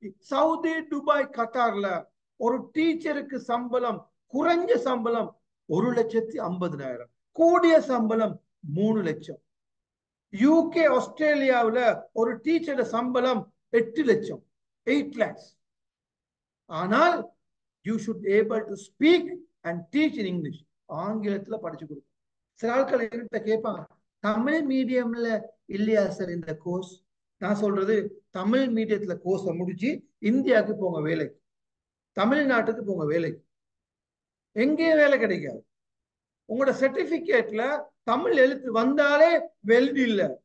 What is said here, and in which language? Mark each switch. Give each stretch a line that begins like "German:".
Tamil: Saudi, Dubai, கட்டார்ல ஒரு டீச்சருக்கு சம்பளம், குறைஞ்ச சம்பளம் 1,50,000, கூடிய சம்பளம் 3 லட்சம். யூகே, ஆஸ்திரேலியாவில் ஒரு டீச்சர் சம்பளம் 8 லட்சம், 8 lakhs. ஆனால்
English: you should able to speak and teach in English.
Tamil: ஆங்கிலத்துல படிச்சு கொடுக்கும். சில ஆட்கள் என்கிட்ட கேட்பாங்க, தமிழ் மீடியம்ல இல்லையா சார் இந்த கோர்ஸ்? நான் சொல்றது, தமிழ் மீடியத்துல கோர்ஸ் முடிச்சு இந்தியாவுக்கு போங்க வேலைக்கு, தமிழ்நாட்டுக்கு போங்க வேலைக்கு. எங்கேயும் வேலை கிடைக்காது. உங்களோட சர்டிபிகேட்ல தமிழ் எழுத்து வந்தாலே வெல்டி இல்ல.